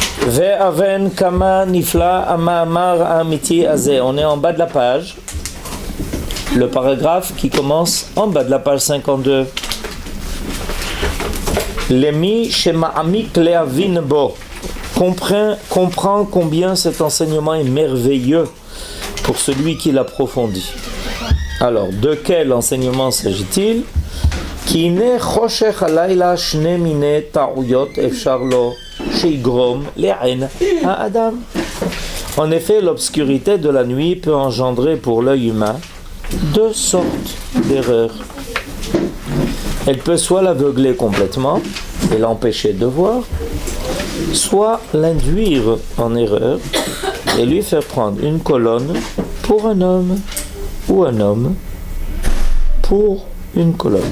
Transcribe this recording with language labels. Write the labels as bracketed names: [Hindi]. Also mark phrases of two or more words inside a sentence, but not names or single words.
[Hebrew] והבן כמה נפלא המאמר האמיתי הזה. [French] On est en bas de la page. Le paragraphe qui commence en bas de la page 52. [Hebrew] למי שמעמיק להבין בו. [French] Comprend combien cet enseignement est merveilleux pour celui qui l'approfondit. Alors, de quel enseignement s'agit-il? [Hebrew] כי הנה חושך הלילה שני מיני טעויות אפשר לו שיגרום לעין האדם. [French] En effet, l'obscurité de la nuit peut engendrer pour l'œil humain deux sortes d'erreurs. Elle peut soit l'aveugler complètement et l'empêcher de voir, soit l'induire en erreur et lui faire prendre une colonne pour un homme ou un homme pour une colonne.